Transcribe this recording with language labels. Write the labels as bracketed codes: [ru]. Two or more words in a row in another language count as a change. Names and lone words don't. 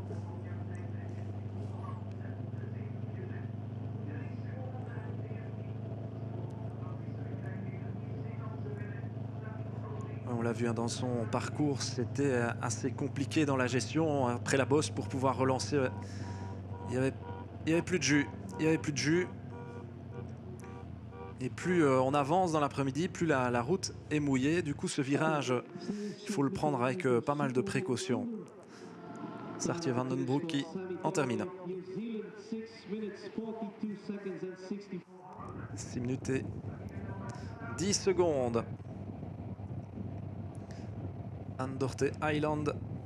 [fr] On l'a vu dans son parcours, c'était assez compliqué dans la gestion après la bosse pour pouvoir relancer. Il y avait plus de jus. Il y avait plus de jus. Et plus on avance dans l'après-midi, plus la route est mouillée. Du coup, ce virage, il faut le prendre avec pas mal de précautions. Saartje van den Broek qui en termine. 6 minutes et 10 secondes. Andorte Island.